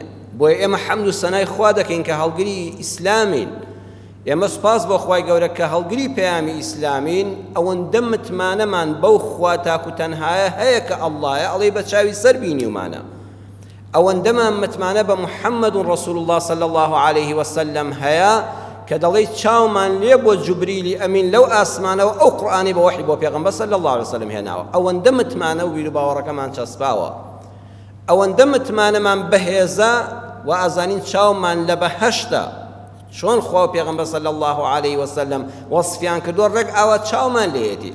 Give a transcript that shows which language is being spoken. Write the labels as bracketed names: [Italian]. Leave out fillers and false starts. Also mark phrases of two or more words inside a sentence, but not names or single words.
[Central Kurdish] بۆیە ئێمە حەمد و سەنای خوا دەکەین کە هەڵگری ئیسلامین، ئێمە سوپاس بۆ خوای گەورە کە هەڵگری پەیامی ئیسلامین، ئەوەندە متمانەمان بەو خوا تاکو تەنهایە هەیە کە ئەڵڵایە ئەڵێ بە چاوی سەر بینیومانە، ئەوەندەمان متمانە بە محەممەد [Arabic] ڕەسوول الله صلی الله عليه وسلم [Central Kurdish] هەیە کە دەڵێ چاومان لێ بۆ جوبریلی ئەمین لەو ئاسمانەوە ئەو قورئانی بە وحی بۆ پێغەمبەر [Arabic] صلی الله عليه وسلم [Central Kurdish] هێناوە. ئەوەندە متمانە و بیر و باوەڕەکەمان چەسپاوە، ئەوەندە متمانەمان بەهێزە و ئازانین چاومان لە بەهەشتە، چۆن خوا و پێغەمبەر [Arabic] صلی الله عليه وسلم [Central Kurdish] وەصفیان کردووە ڕێک ئاوا چاومان لێیەتی.